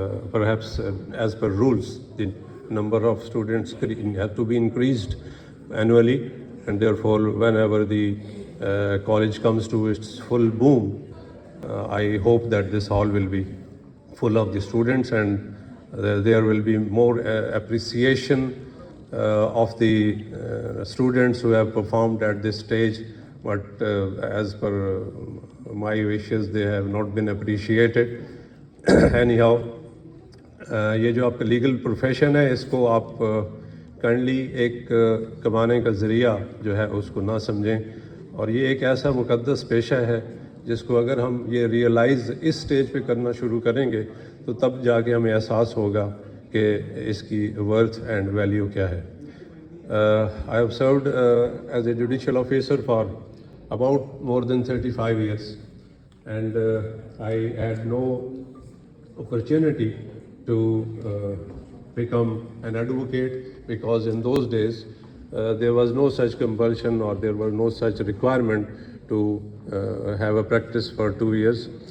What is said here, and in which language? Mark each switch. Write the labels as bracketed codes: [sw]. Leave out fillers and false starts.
[en] perhaps as per rules the number of students have to be increased annually, and therefore whenever the college comes to its full boom, I hope that this hall will be full of the students, and there will be more appreciation of the students who have performed at this stage, but as per my wishes they have not been appreciated. [ur] Anyhow, یہ جو آپ کا legal profession ہے اس کو آپ کرنلی ایک کمانے کا ذریعہ جو ہے اس کو نہ سمجھیں، اور یہ ایک ایسا مقدس پیشہ ہے جس کو اگر ہم یہ ریئلائز اس سٹیج پہ کرنا شروع کریں گے تو تب جا کے ہمیں احساس ہوگا کہ اس کی [en] worth and value [ur] کیا ہے. [en] I have served as a judicial officer for about more than 35 years, and I had no opportunity to become an advocate, because in those days there was no such compulsion or there was no such requirement to have a practice for 2 years.